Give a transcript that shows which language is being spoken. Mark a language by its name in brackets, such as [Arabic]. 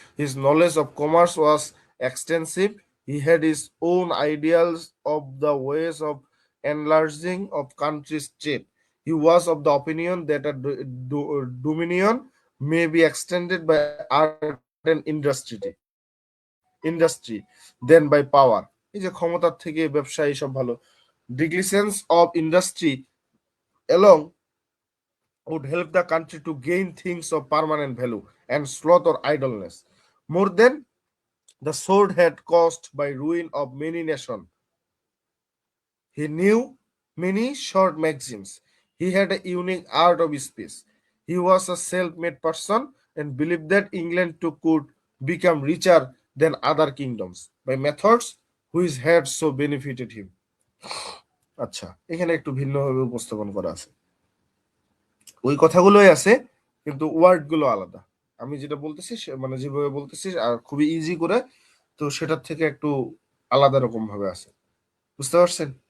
[English] His knowledge of commerce was extensive. He had his own ideals of the ways of enlarging of country's trade. He was of the opinion that a dominion may be extended by art and industry than by power. [Bangla] এই যে ক্ষমতার থেকে ব্যবসা এইসব ভালো। [English] Declension of industry along would help the country to gain things of permanent value and sloth or idleness, more than the sword had cost by ruin of many nations. He knew many short maxims. He had a unique art of speech. He was a self-made person and believed that England too could become richer than other kingdoms by methods which had so benefited him. [Bangla] আচ্ছা, এখানে একটু ভিন্নভাবে উপস্থাপন করা আছে। ওই কথাগুলোই আছে, কিন্তু ওয়ার্ড গুলো আলাদা। আমি যেটা বলতেছি মানে যেভাবে বলতেছি আর খুবই ইজি করে, তো সেটার থেকে একটু আলাদা রকম ভাবে আছে। বুঝতে পারছেন?